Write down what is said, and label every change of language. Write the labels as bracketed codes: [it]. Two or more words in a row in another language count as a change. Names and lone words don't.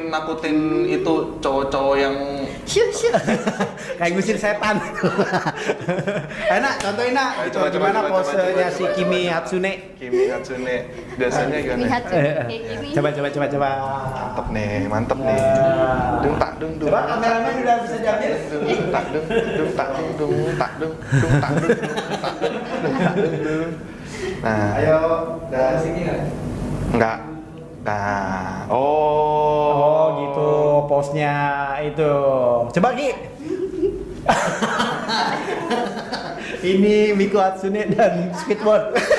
[id] nakutin itu cowok-cowok yang Syuh, syuh. Kayak ngusir setan. Enak, contohin nak. Ayo, coba, Gimana coba, posenya coba, si coba, Kimi coba. Hatsune? Kimi Hatsune. Biasanya gimana? Kimi Hatsune. Kayak gini. Coba. Mantep nih. Dung tak dung dung. Coba kameramen udah bisa diambil. Dung tak dung dung tak dung dung tak dung dung tak dung dung tak dung tak dung dung. Nah, Ayo, dari sini nggak? enggak. Nah, Oh gitu, posnya itu. Coba Ki. Ini Miko Hatsune dan Squidward.